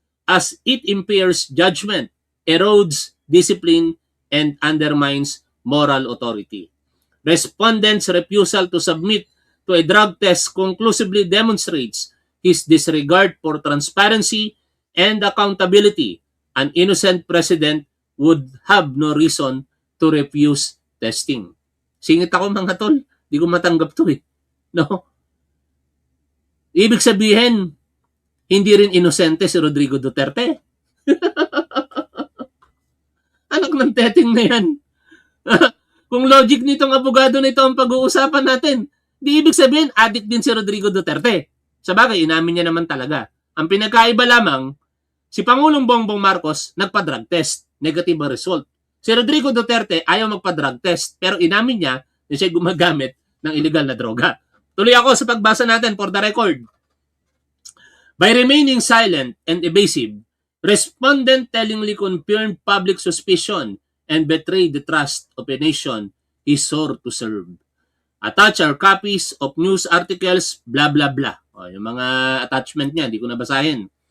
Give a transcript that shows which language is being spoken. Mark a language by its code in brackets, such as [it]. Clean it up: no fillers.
[en] as it impairs judgment, erodes discipline, and undermines moral authority. Respondent's refusal to submit to a drug test conclusively demonstrates his disregard for transparency and accountability. An innocent president would have no reason to refuse testing. [tl] Singit ako mga tol, di ko matanggap to eh. No? Ibig sabihin, hindi rin inosente si Rodrigo Duterte. Anak ng teteng na yan. Kung logic nitong abogado na ito ang pag-uusapan natin, di ibig sabihin, addict din si Rodrigo Duterte. Sa bagay, inamin niya naman talaga. Ang pinagkaiba lamang, si Pangulong Bongbong Marcos nagpa-drug test. Negative ang result. Si Rodrigo Duterte ayaw magpa-drug test, pero inamin niya na siya gumagamit ng illegal na droga. Tuloy ako sa pagbasa natin [en] for the record. By remaining silent and evasive, respondent tellingly confirmed public suspicion and betrayed the trust of a nation he swore to serve. Attach our copies of news articles, blah blah blah. [tl] O, yung mga attachment niya, hindi ko nabasahin.